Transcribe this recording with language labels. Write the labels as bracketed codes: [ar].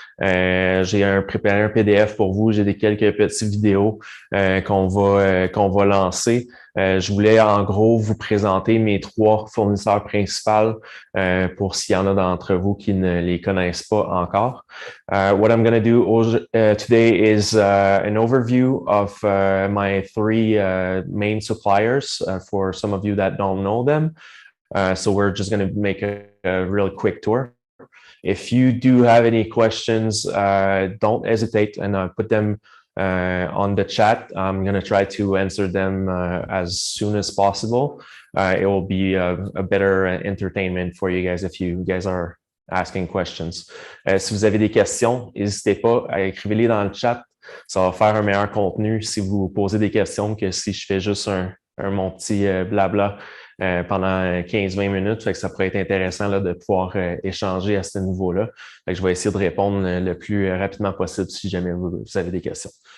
[fr] J'ai préparé un PDF pour vous. J'ai quelques petites vidéos qu'on va lancer. Je voulais en gros vous présenter mes 3 fournisseurs principaux pour s'il y en a d'entre vous qui ne les connaissent pas encore. [en] What I'm going to do today is an overview of my 3 main suppliers for some of you that don't know them. So we're just going to make a really quick tour. If you do have any questions, don't hesitate and put them on the chat. I'm going to try to answer them as soon as possible. It will be a better entertainment for you guys if you guys are asking questions. [fr] Si vous avez des questions, n'hésitez pas à écrire-les dans le chat. Ça va faire un meilleur contenu si vous posez des questions que si je fais juste mon petit blabla pendant 15-20 minutes. Fait que ça pourrait être intéressant là, de pouvoir échanger à ce niveau-là. Fait que je vais essayer de répondre le plus rapidement possible si jamais vous avez des questions.